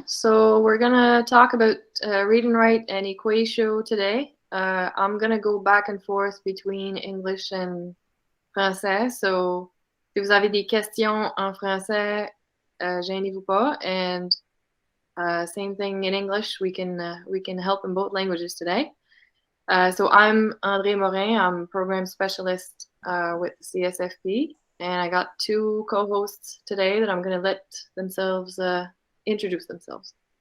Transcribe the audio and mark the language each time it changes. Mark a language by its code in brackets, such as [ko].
[en] So we're gonna talk about read and write and Equatio today. I'm gonna go back and forth between English and français. [fr] So si vous avez des questions en français, gênez-vous pas. [en] And same thing in English. We can help in both languages today. So I'm André Morin. I'm program specialist with the CSFP. And I got two co-hosts today that I'm going to let themselves introduce themselves.